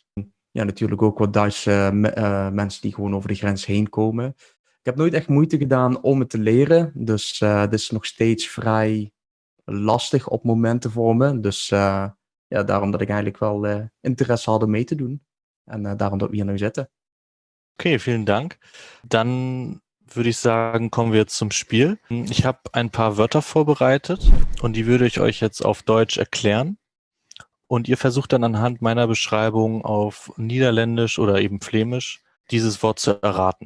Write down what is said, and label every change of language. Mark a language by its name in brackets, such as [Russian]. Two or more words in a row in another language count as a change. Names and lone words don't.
[Dutch] Ja, natuurlijk ook wat Duitse mensen die gewoon over de grens heen komen. Ik heb nooit echt moeite gedaan om het te leren, dus dit is nog steeds vrij lastig op momenten voor me. Dus ja, daarom dat ik eigenlijk wel interesse had om mee te doen. En daarom dat wir hier nu zitten. [German] Okay, vielen Dank. Dann würde ich sagen, kommen wir jetzt zum Spiel. Ich habe ein paar Wörter vorbereitet und die würde ich euch jetzt auf Deutsch erklären. Und ihr versucht dann anhand meiner Beschreibung auf Niederländisch oder eben Flämisch dieses Wort zu erraten.